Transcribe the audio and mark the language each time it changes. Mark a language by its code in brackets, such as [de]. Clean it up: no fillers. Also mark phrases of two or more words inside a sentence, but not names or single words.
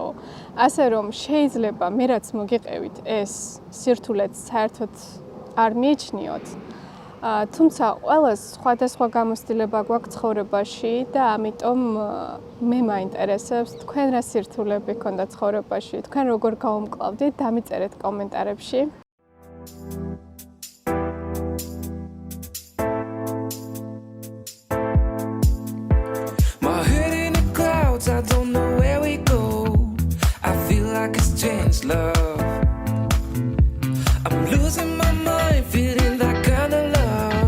[ka] ასე რომ შეიძლება მე რაც მოგიყევით ეს სირთულეც საერთოდ არ მიიჩნიოთ. თუმცა ყველას სხვადასხვა გამოცდილება გვაქვს ცხოვრებაში და ამიტომ მე მაინტერესებს თქვენ რა სირთულეები გქონდათ ცხოვრებაში, თქვენ როგორ გაუმკლავდით, დამიწერეთ კომენტარებში. [en] I don't know where we go. I feel like it's changed love. I'm losing my mind, feeling that kind of love.